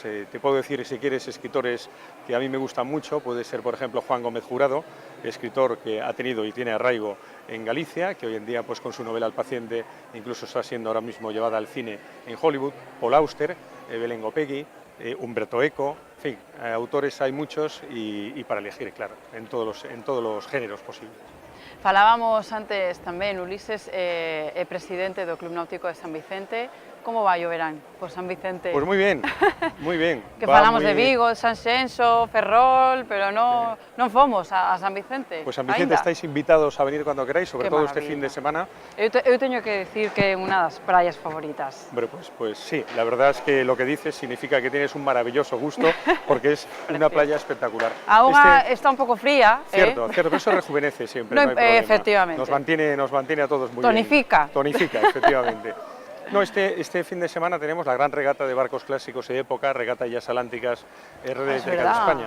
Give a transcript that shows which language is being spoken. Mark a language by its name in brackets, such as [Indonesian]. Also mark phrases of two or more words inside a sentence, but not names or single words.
[Spanish] Te puedo decir, si quieres, escritores que a mí me gustan mucho, puede ser, por ejemplo, Juan Gómez Jurado, escritor que ha tenido y tiene arraigo en Galicia, que hoy en día, pues con su novela El paciente, incluso está siendo ahora mismo llevada al cine en Hollywood, Paul Auster, Belén Gopegui, Umberto Eco, en fin, autores hay muchos y para elegir, claro, en todos los géneros posibles. [Galician] Falábamos antes tamén, Ulises, presidente do Club Náutico de San Vicente. Como vai o verán por San Vicente? [Spanish] Pues muy bien, muy bien. [Galician] Que falamos de Vigo, de Sanxenxo, Ferrol, pero non fomos a San Vicente. [Spanish] Pues San Vicente estáis invitados a venir cuando queráis, sobre todo este fin de semana. [Galician] Eu teño que decir que é unha das praias favoritas. [Spanish] Hombre, pues sí, la verdad es que lo que dices significa que tienes un maravilloso gusto, porque es una playa espectacular. [Galician] A auga está un pouco fría. [Spanish] Cierto, pero eso rejuvenece siempre, no hay problema. Efectivamente. Nos mantiene a todos muy Tonifica. bien. Tonifica, efectivamente. No, este fin de semana tenemos la gran regata de barcos clásicos de época, Regata Illas Atlánticas RD de España.